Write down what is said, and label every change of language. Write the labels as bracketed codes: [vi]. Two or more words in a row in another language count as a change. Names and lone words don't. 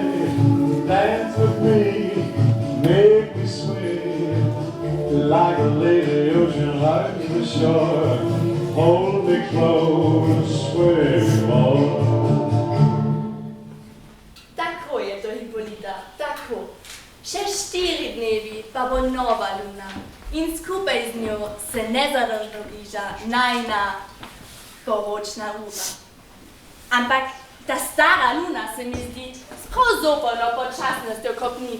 [en] dance with me, make me sway, like a lady ocean, like the shore, hold me close, sway me more. [sl] Tako je to, Hipolita, tako. Še 4 dnevi pa bo nova luna in skupaj z njo se nezadržno bliža najina poročna ura. Ampak ta stara luna se mi zdi sprav zoporno počasnostjo kopni.